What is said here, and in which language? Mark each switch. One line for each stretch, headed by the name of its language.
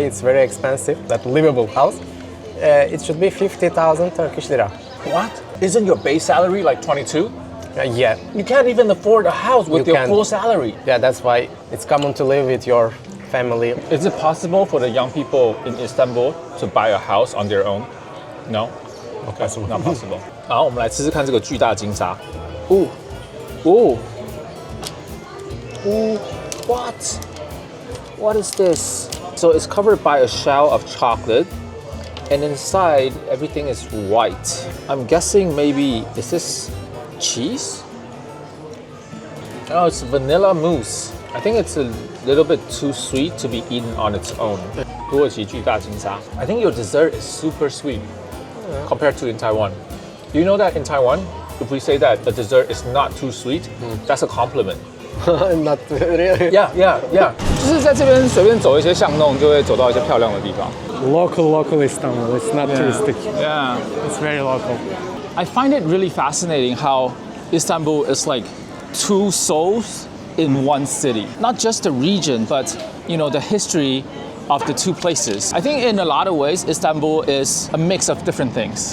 English: It's very expensive. That livable house, it should be 50,000 Turkish lira. What? Isn't your base salary like 22? Yeah. You can't even afford a house with You your can't. full salary. Yeah, that's why it's common to live with your family. Is it possible for the young people in Istanbul to buy a house on their own? No? Okay, not possible.
Chinese: 好，我们来吃吃看这个巨大金沙。
English: Ooh. Ooh. Ooh. What? What is this? So it's covered by a shell of chocolate, and inside everything is white. I'm guessing maybe, is this cheese? Oh, it's vanilla mousse. I think it's a little bit too sweet to be eaten on its own.
Chinese: 土耳其巨大金沙.
English: I think your dessert is super sweet compared to in Taiwan. Do you know that in Taiwan, if we say that the dessert is not too sweet, that's a compliment. Not really. Yeah.
Chinese: 就是在这边随便走一些巷弄，就会走到一些漂亮的地方。
English: Local Istanbul. It's not touristic. Yeah. It's very local. I find it really fascinating how Istanbul is like two souls in one city. Not just the region, but the history of the two places. I think in a lot of ways, Istanbul is a mix of different things.